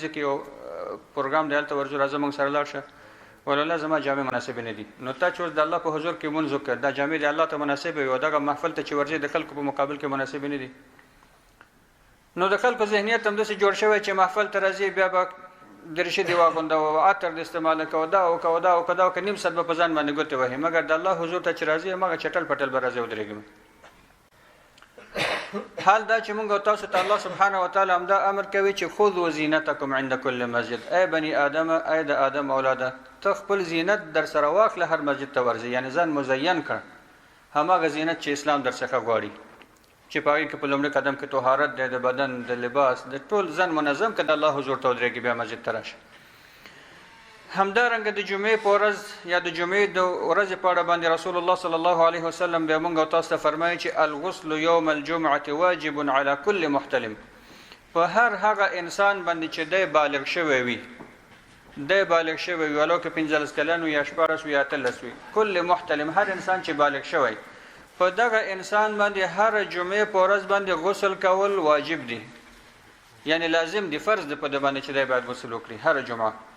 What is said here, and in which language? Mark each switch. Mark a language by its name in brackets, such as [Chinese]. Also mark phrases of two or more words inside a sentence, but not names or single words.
[Pashto] ځای کې یو پروګرام دی هلته ورځو راځه موږ سره لاړ شه ولله زما جامې مناسبې نه دي نو تا چې اوس د الله په حضور کې مونځ وکړه دا جامې د الله ته مناسبې وي او دغه محفل ته چې ورځې د خلکو په مقابل کې مناسبې نه دي نو د خلکو ذهنیت هم داسې جوړ شوی چې محفل ته راځي بیا به درشي دی واغونده او عطر د استعمال کوه دا او کوه دا او که دا او که نیم ساعت به په ځان باندې ګوتې وهي مګر د الله حضور ته چې راځي هماغه چټل پټل به راځي ودرېږي حال دا چې موږ او تاسو ته الله [Arabic] سبحانه وتعالی [Pashto] همدا امر کوي چې [Arabic] خذوا زینتکم عند کل مسجد ای بني آدم [Pashto] ای د آدم اولاده ته خپل زینت در سره واخله هر مسجد ته ورځي یعنې ځان مزین کړ هماغه زینت چې اسلام در څخه غواړي چې په هغې کې په لومړي قدم کې طهارت دی د بدن د لباس د ټول ځان منظم که د الله حضور ته ودرېږي بیا مسجد ته راشه همدارنګه د جمعې په ورځ یا د جمعې د ورځې په اړه باندې رسول الله [Arabic] صلی الله علیه وسلم [Pashto] بیا موږ او تاسو ته فرمایي چې [Arabic] الغسل یوم الجمعة واجب علی کل محتلم [Pashto] په هر هغه انسان باندې چې دی بالغ شوی وي دی بالغ شوی وي ولو که 15 کلن وي یا 14 وي یا 13 وي [Arabic] کل محتلم [Pashto] هر انسان چې بالغ شوی په دغه انسان باندې هر جمعې په ورځ باندې غسل کول واجب دي یعنی لازم دي فرض دی په د باندې چې دی باید غسل وکړي هر جمعه